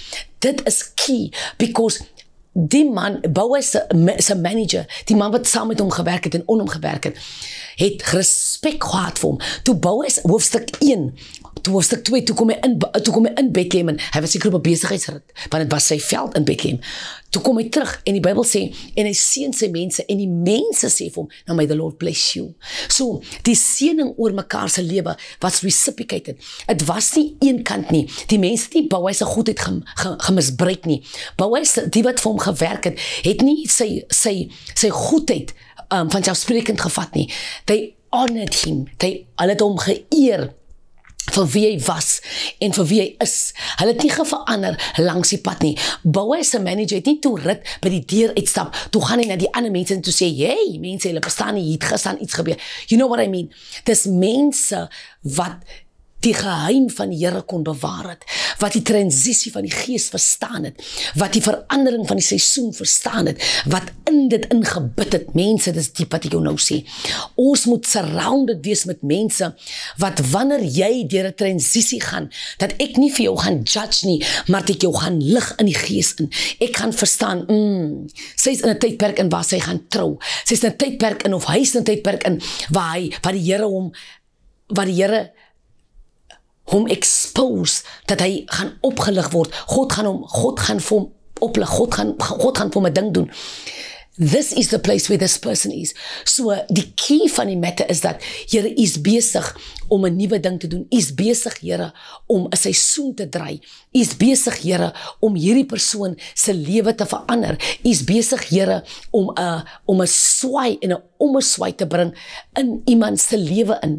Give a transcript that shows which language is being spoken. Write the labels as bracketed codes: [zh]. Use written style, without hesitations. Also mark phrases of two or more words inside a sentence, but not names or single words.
[af] Dit is [en] key, because [af] die man, Boas se manager, die man wat saam met hom gewerk het en on hom gewerk het respek gehad vir hom. Toe Boas hoofstuk 1 toe hoofstuk 2, toe kom hy in Bethlehem, en hy was seker op 'n besigheidsrit, want dit was sy veld in Bethlehem. Toe kom hy terug, en die Bybel sê, en hy seën sy mense, en die mense sê vir hom, [en] now may the Lord bless you. [af] So, die seëning oor mekaar se lewe was reciprocated. Het was nie een kant nie. Die mense het nie Boas se goedheid gemisbruik nie. Boas, die wat vir hom gewerk het nie sy goedheid vanselfsprekend gevat nie. [en] They honored him. [af] Hulle het hom geëer vir wie hy was en vir wie hy is. Hulle het nie verander langs die pad nie. Boas se manager het nie toe rit by die deur uitstap, toe gaan hy na die ander mense en toe sê, hey, mense, hulle verstaan nie, het gestaan iets gebeur. [en] You know what I mean? [af] Dis mense wat die geheim van die Here kon bewaar het, wat die transisie van die Gees verstaan het, wat die verandering van die seisoen verstaan het, wat in dit ingebid het. Mense, dis diep wat ek jou nou sê. Ons moet surrounded wees met mense, wat wanneer jy deur 'n transisie gaan, dat ek nie vir jou gaan judge nie, maar dat ek jou gaan lig in die Gees in. Ek gaan verstaan, sy is in 'n tydperk in waar sy gaan trou. Sy is in 'n tydperk in, of hy is in 'n tydperk in, waar die Here hom expose, dat hy gaan opgelig word. God gaan vir hom oplig, God gaan vir hom 'n ding doen. [en] This is the place where this person is. [af] So, die key van die matter is dat, Here is besig om 'n nuwe ding te doen. Is besig, Here, om 'n seisoen te draai. Is besig, Here, om hierdie persoon se lewe te verander. Is besig, Here, om 'n swaai en 'n ommeswaai te bring in iemand se lewe in.